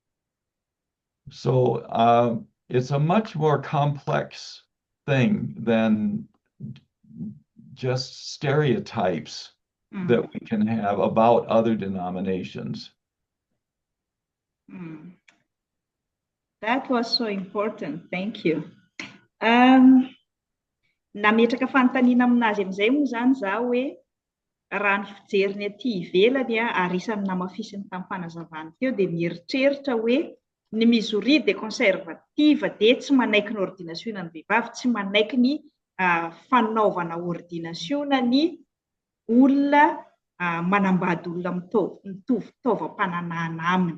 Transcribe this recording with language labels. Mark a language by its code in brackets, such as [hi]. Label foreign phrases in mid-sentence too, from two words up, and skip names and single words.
[en] So it's a much more complex thing than just stereotypes that we can have about other denominations. That was so important. Thank you. [mg] Nametraka fanontaniana aminazy amin'izay moa zany zaho hoe raha ny fijeriny aty ivelany ary isan'ny namafisiny tamin'ny fanazavana teo dia mieritreritra hoe ny Misionery de conservative dia tsy manaiky ny ordinasiona ny vehivavy, tsy manaiky ny fanaovana ordinasiona ny olona manambady olona mitovy fitaovam-pananana aminy.